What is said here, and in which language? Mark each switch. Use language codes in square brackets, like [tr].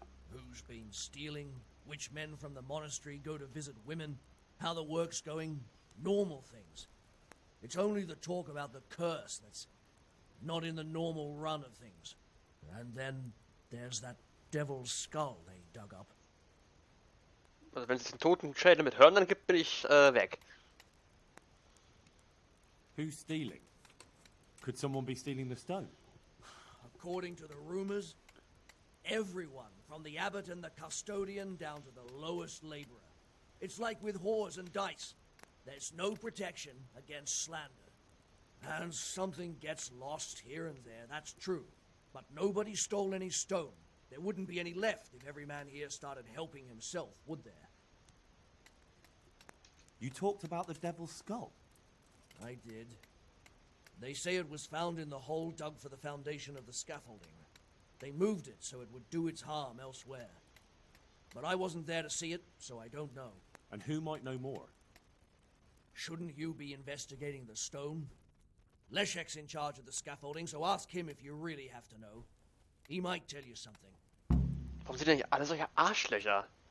[en] Who's been stealing, which men from the monastery go to visit women, how the work's going, normal things. It's only the talk about the curse that's not in the normal run of things. And then there's that devil's skull they dug up. [de] Also wenn es den toten Schädel mit Hörnern gibt, bin ich weg. [en] Who's stealing? Could someone be stealing the stone? According to the rumors, everyone, from the abbot and the custodian down to the lowest laborer. It's like with whores and dice. There's no protection against slander. And something gets lost here and there, that's true. But nobody stole any stone. There wouldn't be any left if every man here started helping himself, would there? You talked about the devil's skull. I did. They say it was found in the hole dug for the foundation of the scaffolding. They moved it so it would do its harm elsewhere. But I wasn't there to see it, so I don't know. And who might know more? Shouldn't you be investigating the stone? Leszek's in charge of the scaffolding, so ask him if you really have to know. He might tell you something. [de] Warum sind denn hier alle solche Arschlöcher?